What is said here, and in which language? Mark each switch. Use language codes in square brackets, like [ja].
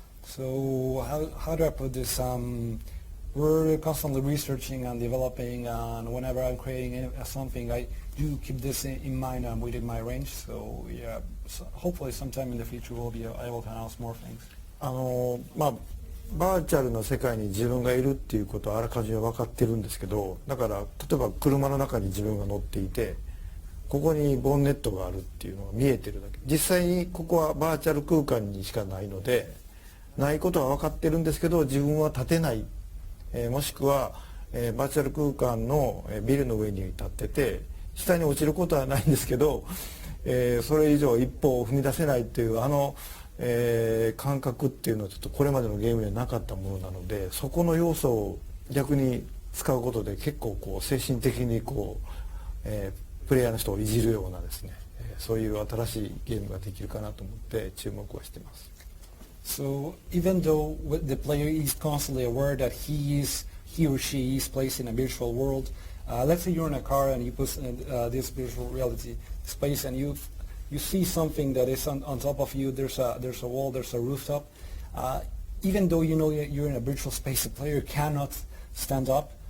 [en] So how do I put this? We're constantly researching and developing, and whenever I'm creating something, I do keep this in mind and within my range. So yeah, so hopefully sometime in the future we'll be able to announce more things. [ja] バーチャルの世界に自分がいるっていうことはあらかじめ分かってるんですけど、だから例えば車の中に自分が乗っていて、ここにボンネットがあるっていうのが見えてるだけ。実際にここはバーチャル空間にしかないので、ないことは分かってるんですけど、自分は立てない、もしくは、バーチャル空間のビルの上に立ってて下に落ちることはないんですけど、それ以上一歩を踏み出せないっていう感覚っていうのはちょっとこれまでのゲームにはなかったものなので、そこの要素を逆に使うことで結構こう精神的にこう、プレイヤーの人をいじるようなですね、そういう新しいゲームができるかなと思って注目はしてます。 [en] So even though the player is constantly aware that he or she is placed in a virtual world, let's say you're in a car and you put this virtual reality space and you see something that is on top of you. There's a wall, there's a rooftop. Even though you know you're in a virtual space, the player cannot stand up.